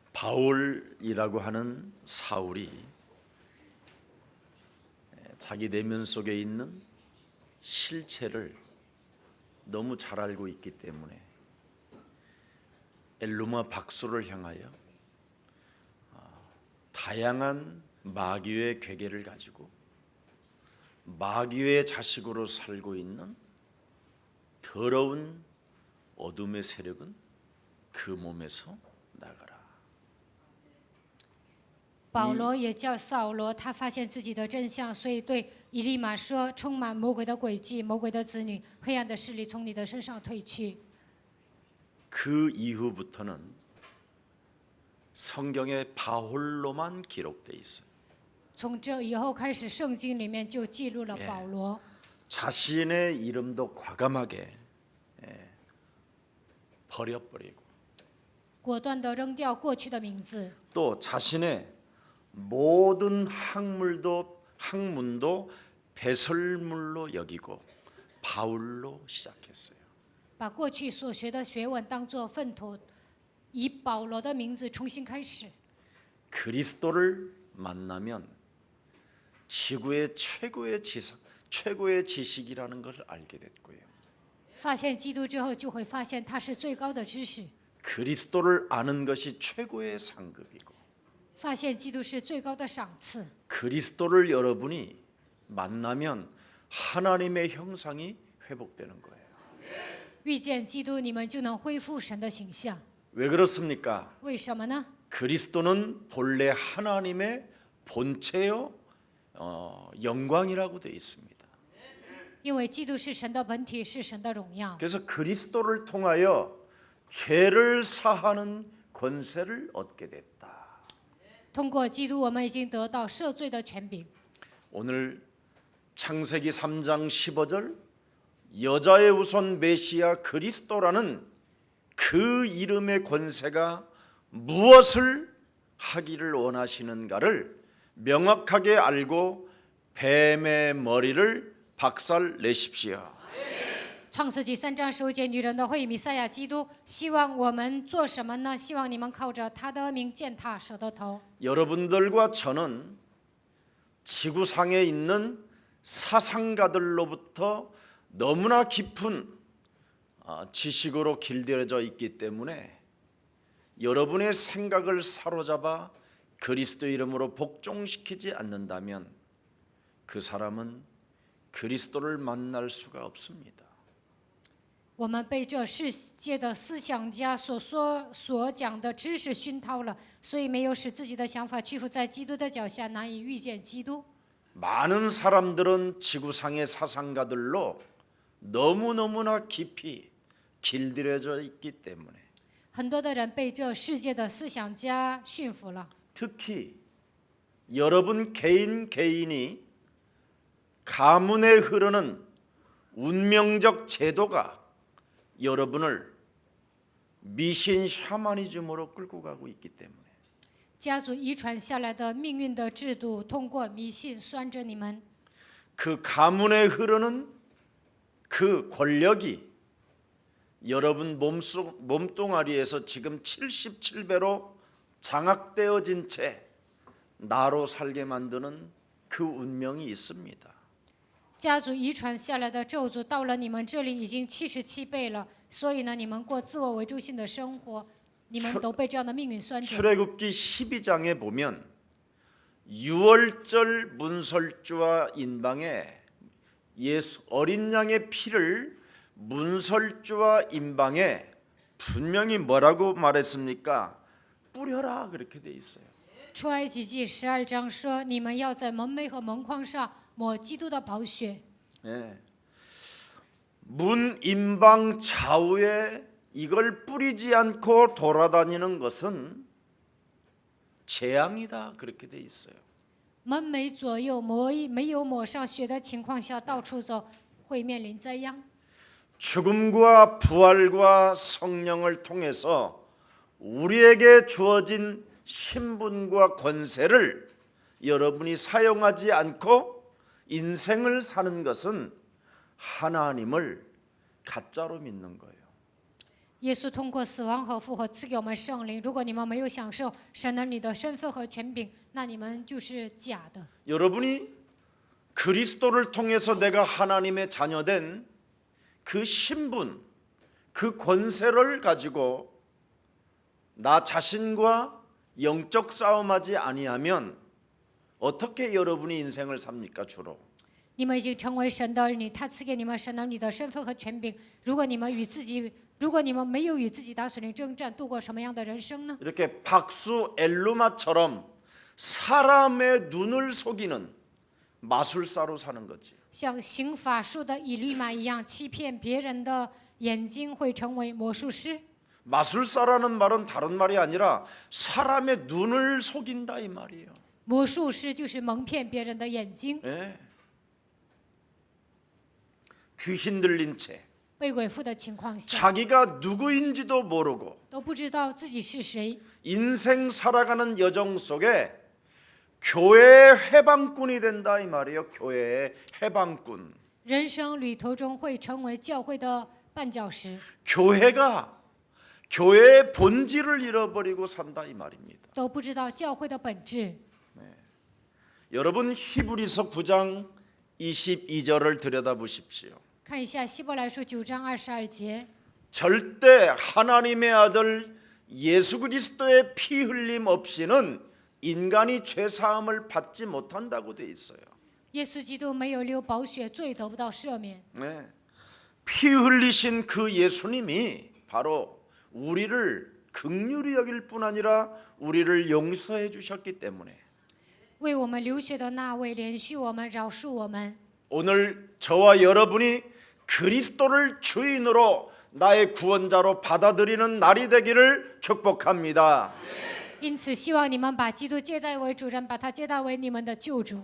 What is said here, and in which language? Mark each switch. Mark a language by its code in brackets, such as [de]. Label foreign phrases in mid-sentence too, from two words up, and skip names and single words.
[ko] 바울이라고 하는 사울이 자기 내면 속에 있는 실체를 너무 잘 알고 있기 때문에 엘루마 박수를 향하여 다양한 마귀의 괴계를 가지고 마귀의 자식으로 살고 있는 더러운 어둠의 세력은 그 몸에서 나가라. [zh] 保罗也叫扫罗，他发现自己的真相，所以对以利马说：“充满魔鬼的诡计，魔鬼的子女，黑暗的势力从你的身上退去。” [ko] 그 이후부터는 성경에 바울로만 기록돼 있어요. [zh] 从这以后开始，圣经里面就记录了保罗。 [ko] 자신의 이름도 과감하게 버려버리고 [zh] 果断地扔掉过去的名字， [ko] 또 자신의 모든 학문도 배설물로 여기고 바울로 시작했어요. [zh] 把过去所学的学问当作粪土，以保罗的名字重新开始。 [ko] 그리스도를 만나면 지구의 최고의 지식이라는 걸 알게 됐고요. [zh] 发现基督之后，就会发现他是最高的知识。 [ko] 그리스도를 아는 것이 최고의 상급이고 [zh] 发现基督是最高的赏赐。 [ko] 그리스도를 여러분이 만나면 하나님의 형상이 회복되는 거예요. [zh] 遇见基督，你们就能恢复神的形象。 [ko] 왜 그렇습니까? [zh] 为什么呢？ [ko] 그리스도는 본래 하나님의 본체요 영광이라고 되어 있습니다. [zh] 因为基督是神的本体，是神的荣耀。 [ko] 그래서 그리스도를 통하여 죄를 사하는 권세를 얻게 됐다. [zh] 通过基督，我们已经得到赦罪的权柄。 [ko] 오늘 창세기 3장 15절 여자의 우선 메시아 그리스도라는 그 이름의 권세가 무엇을 하기를 원하시는가를 명확하게 알고 뱀의 머리를 박살 내십시오. [zh] 创世纪3章15节，女人的会弥赛亚基督，希望我们做什么呢？希望你们靠着他的名践踏蛇的头。 [ko] 여러분들과 저는 지구상에 있는 사상가들로부터 너무나 깊은 지식으로 길들여져 있기 때문에 여러분의 생각을 사로잡아 그리스도 이름으로 복종시키지 않는다면 그 사람은 그리스도를 만날 수가 없습니다. [zh] 我们被这世界的思想家所讲的知识熏陶了，所以没有使自己的想法屈服在基督的脚下，难以遇见基督。 [ko] 많은 사람들은 지구상의 사상가들로 너무너무나 깊이 길들여져 있기 때문에 [zh] 很多的人被这世界的思想家驯服了， [ko] 특히 여러분 개인이 가문에 흐르는 운명적 제도가 여러분을 미신 샤머니즘으로 끌고 가고 있기 때문에 [zh] 家族遗传下来的命运的制度，通过迷信拴着你们。 [ko] 그 가문에 흐르는 그 권력이 여러분 몸뚱아리에서 지금 77배로 장악되어진 채 나로 살게 만드는 그 운명이 있습니다. [zh] 家族遗传下来的咒诅到了你们这里已经77倍了，所以呢，你们过自我为中心的生活，你们都被这样的命运拴着。 [ko] 출애굽기 12장에 보면 유월절 문설주와 인방에 예수 어린 양의 피를 문설주와 인방에 분명히 뭐라고 말했습니까? 뿌려라 그렇게 돼 있어요. [zh] 出埃及记12章说，你们要在门楣和门框上抹基督的宝血。 [ko] 네. 문 인방 좌우에 이걸 뿌리지 않고 돌아다니는 것은 재앙이다 그렇게 돼 있어요. [zh] 门楣左右没有抹上血的情况下到处走，会面临灾殃。 [ko] 죽음과 부활과 성령을 통해서 우리에게 주어진 신분과 권세를 여러분이 사용하지 않고 인생을 사는 것은 하나님을 가짜로 믿는 거예요. [zh] 耶稣通过死亡和复活赐给我们圣灵。如果你们没有享受神儿女的身份和权柄，那你们就是假的。 [ko] 여러분이 그리스도를 통해서 내가 하나님의 자녀된 그 신분, 그 권세를 가지고 나 자신과 영적 싸움하지 아니하면 어떻게 여러분이 인생을 삽니까 주로? [zh] 你们已经成为神的儿女，他赐给你们神儿女的身份和权柄。如果你们没有与自己打属灵征战，度过什么样的人生呢？ [ko] 이렇게 박수 엘루마처럼 사람의 눈을 속이는 마술사로 사는 거지. [zh] 像行法术的以律马一样，欺骗别人的眼睛，会成为魔术师。 [ko] 마술사라는 말은 다른 말이 아니라 사람의 눈을 속인다 이 말이에요. [zh] 魔术师就是蒙骗别人的眼睛， [ko] 예. 귀신 들린 채 [zh] 被鬼附的情况下， [ko] 자기가 누구인지도 모르고 [zh] 都不知道自己是谁。 [ko] 인생 살아가는 여정 속에 교회의 해방꾼이 된다 이 말이에요. 교회의 해방꾼. [zh] 人生旅途中会成为教会的绊脚石， [ko] 교회가 교회의 본질을 잃어버리고 산다 이 말입니다. [zh] 都不知道教会的本质。 [ko] 여러분 히브리서 9장 22절을 들여다보십시오. [zh] 看一下希伯来书9章22节， [ko] 절대 하나님의 아들 예수 그리스도의 피 흘림 없이는 인간이 죄 사함을 받지 못한다고 돼 있어요. [zh] 耶稣基督没有流宝血，罪得不到赦免。 [ko] 네. 피 흘리신 그 예수님이 바로 우리를 긍휼히 여길 뿐 아니라 우리를 용서해 주셨기 때문에 [zh] 为我们流血的那位怜恤我们，饶恕我们。 [ko] 오늘 저와 여러분이 그리스도를 주인으로 나의 구원자로 받아들이는 날이 되기를 축복합니다. [zh] 因此，希望你们把基督接待为主人，把他接待为你们的救主。